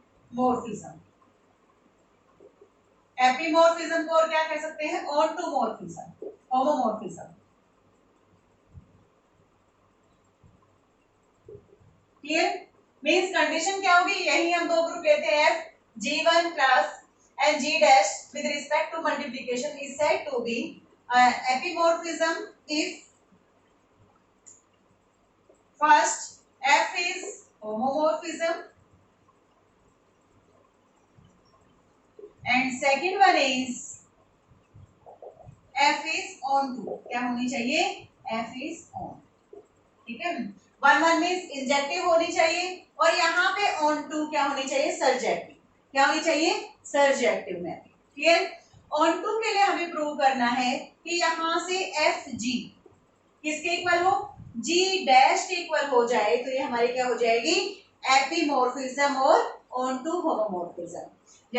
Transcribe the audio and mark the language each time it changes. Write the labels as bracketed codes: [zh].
[hi] एपीमॉर्फिज्म, एपीमॉर्फिज्म को और क्या कह सकते हैं ऑन्टोमॉर्फिज्म, होमोमॉर्फिज्म। क्लियर। मींस कंडीशन क्या होगी, यही हम दो ग्रुप लेते हैं [en] f g1 plus and g dash with respect to multiplication is said to be epimorphism if first f is homomorphism and second one is f is onto। [hi] क्या होनी चाहिए f is on, ठीक है। 1 1 means injective होनी चाहिए और यहाँ पे ऑन टू क्या होनी चाहिए सर्जेक्टिव। क्या होनी चाहिए surjective mapping. Clear. On to के लिए हमें प्रूव करना है कि यहाँ से एफ जी किसके इक्वल हो जी डैश के इक्वल हो जाए, तो ये हमारी क्या हो जाएगी एपीमॉर्फिज्म और ऑन टू होमोमॉर्फिज्म।